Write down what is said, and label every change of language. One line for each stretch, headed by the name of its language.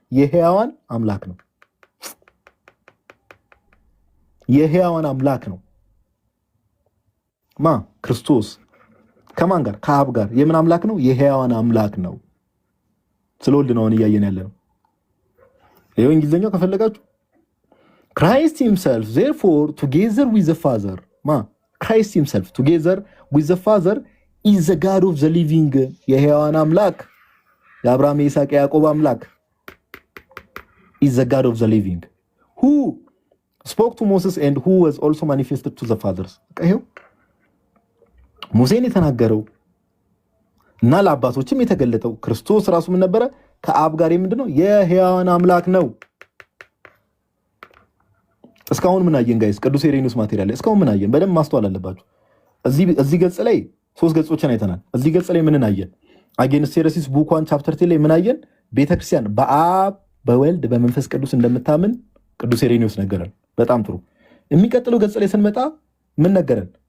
Amharic: የሕያዋን አምላክ ነው። የሕያዋን አምላክ ነው ማ ክርስቶስ ከማን ጋር? ከአብ ጋር። የምን አምላክ ነው? የሕያዋን አምላክ ነው። ስለወልድ ነው እያየን ያለ ነው። ይሄው እንግሊዘኛው ከፈለጋችሁ
English: Christ himself therefore together with the Father Christ himself together with the Father is the God of the living
Amharic: የሕያዋን አምላክ የአብርሃም የይስሐቅ የያዕቆብ አምላክ
English: is the God of the living who spoke to Moses and who was also manifested to the fathers
Amharic: ይሄው ሙሴን የተናገረው እና ለአባቶችም የተገለጠው ክርስቶስ ራሱ ምን ነበረ ከአብ ጋር ምንድነው የሕያዋን አምላክ ነው። እስካሁን ምን አየን ጋይስ? ቅዱስ ኢሬኒዮስ ማቴሪያል ላይ እስካሁን ምን አየን? በደንብ ማስተዋል አለባችሁ። እዚህ ገጽ ላይ 3 ገጾችን አይተናል። እዚህ ገጽ ላይ ምን አየን? አጌንስት ሄረሲስ ቡክ 1 ቻፕተር 10 ላይ ምን አየን? ቤተክርስቲያን በአብ በወልድ በመንፈስ ቅዱስ እንደምታምን ቅዱስ ኢሬኒዮስ ነገረን። በጣም ጥሩ። የሚቀጥለው ገጽ ላይ ስንመጣ ምን ነገረን?